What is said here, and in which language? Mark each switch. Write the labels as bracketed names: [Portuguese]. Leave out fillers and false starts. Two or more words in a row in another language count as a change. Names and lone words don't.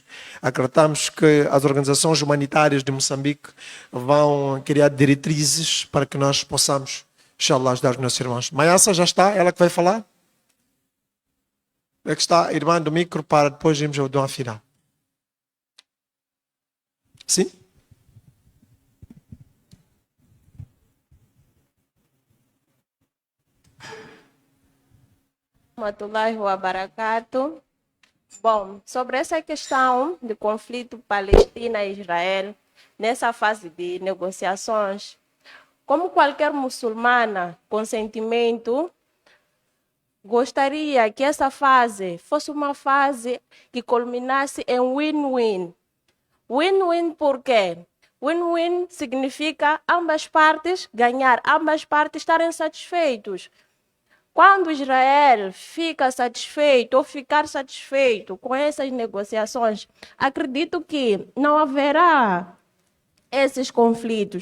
[Portuguese] Acreditamos que as organizações humanitárias de Moçambique vão criar diretrizes para que nós possamos, inshallah, ajudar os nossos irmãos. Mayassa já está? Ela que vai falar? É que está a irmã do micro para depois irmos ao dom final. Sim? [Arabic] Warahmatullahi wabarakatuh. [Portuguese] Bom, sobre essa questão de conflito Palestina e Israel, nessa fase de negociações, como qualquer muçulmana com sentimento, gostaria que essa fase fosse uma fase que culminasse em win-win. Win-win por quê? Win-win significa ambas partes ganhar, ambas partes estarem satisfeitos. Quando Israel fica satisfeito ou ficar satisfeito com essas negociações, acredito que não haverá esses conflitos.